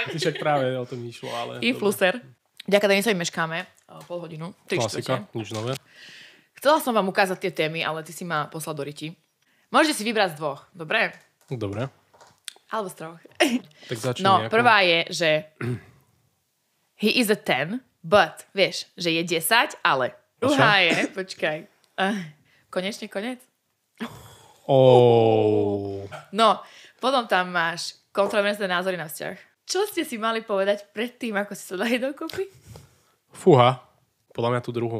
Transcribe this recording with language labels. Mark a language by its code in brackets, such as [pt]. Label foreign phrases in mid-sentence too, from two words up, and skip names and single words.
[sk] Však práve o tom išlo, ale... Influencer. Ďakujem, Denisovi meškáme pol hodinu. 3/4. Klasika, nič nové. Chcela som vám ukázať tie témy, ale ty si ma poslal do riti. Môžete si vybrať z dvoch, dobre? Dobre, Alebo z troch. tak začni. No, nejako. prvá je, že [en] he is a 10, but, [sk] vieš, že je 10, ale. Druhá je, počkaj. Konečne koniec? No, potom tam máš kontroverzné názory na vzťah. Čo ste si mali povedať predtým, ako si sa dali dokopy? Fúha, podľa mňa tú druhú.